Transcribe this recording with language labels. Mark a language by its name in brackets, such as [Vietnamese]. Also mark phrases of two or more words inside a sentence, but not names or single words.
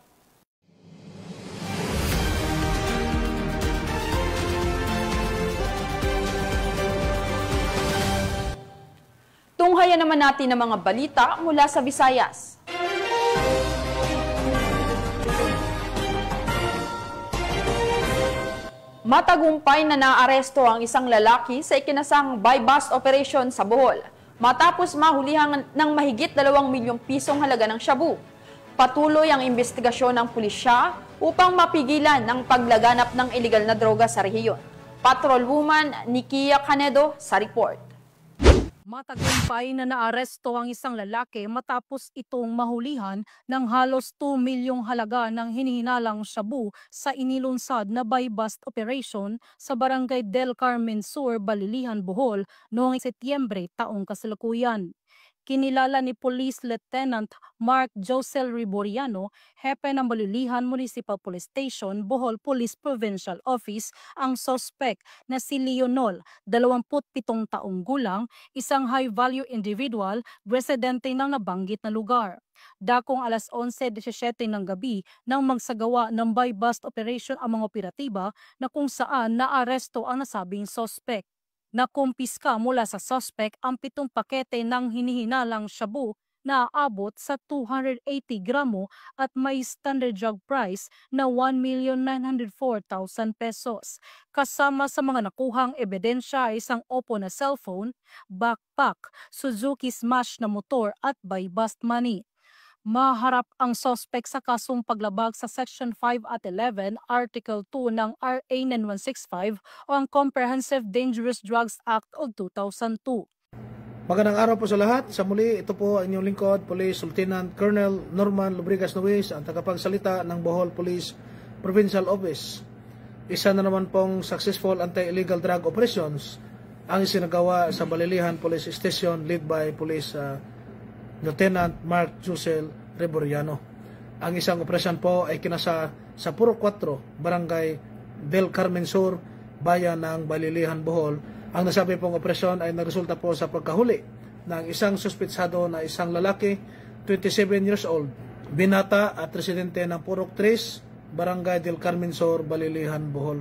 [Filipino] Tunghayan naman natin ang mga balita mula sa Visayas. Matagumpay na naaresto ang isang lalaki sa ikinasang [English] buy-bust operation [Filipino] sa Bohol matapos mahulihan ng mahigit 2 milyong pisong halaga ng shabu. Patuloy ang investigasyon ng pulisya upang mapigilan ang paglaganap ng iligal na droga sa rehiyon. Patrolwoman Nikia Canedo sa report. Matagumpay na naaresto ang isang lalaki matapos itong mahulihan ng halos 2 milyong halaga ng hinihinalang shabu sa inilunsad na [English] buy-bust operation [Filipino] sa Barangay Del Carmen Sur, Balilihan, Bohol noong Setyembre taong kasalukuyan. Kinilala ni Police Lieutenant Mark Josel Riboriano, hepe ng Balilihan Municipal Police Station, Bohol Police Provincial Office, ang suspect na si Leonol, 27 taong gulang, isang [English] high-value individual, [Filipino] residente ng nabanggit na lugar. Dakong alas 11:17 ng gabi nang magsagawa ng [English] buy-bust operation [Filipino] ang mga operatiba na kung saan naaresto ang nasabing suspect. Nakumpiska mula sa suspect ang 7 pakete ng hinihinalang shabu na aabot sa 280 gramo at may [English] standard drug price [Filipino] na 1,904,000 pesos. Kasama sa mga nakuhang ebidensya ay isang Oppo na cellphone, backpack, Suzuki Smash na motor at [English] buy-bust money. [Filipino] Maharap ang suspect sa kasong paglabag sa Section 5 at 11, Article 2 ng RA 9165 o ang Comprehensive Dangerous Drugs Act of 2002. Magandang araw po sa lahat. Sa muli, ito po ang inyong lingkod, Police Lieutenant Colonel Norman Lubrigas Nuez, ang tagapagsalita ng Bohol Police Provincial Office. Isa na naman pong [English] successful anti-illegal drug operations [Filipino] ang isinagawa sa Balilihan Police Station [English] led by [Filipino] Police Lieutenant Mark Josel Riboriano. Ang isang operasyon po ay kinasa sa Puro 4, Barangay Del Carmen Sur, Bayan ng Balilihan, Bohol. Ang nasabi pong operasyon ay nagresulta po sa pagkahuli ng isang suspetsado na isang lalaki, [English] 27 years old, [Filipino] binata at residente ng Puro 3, Barangay Del Carmen Sur, Balilihan, Bohol.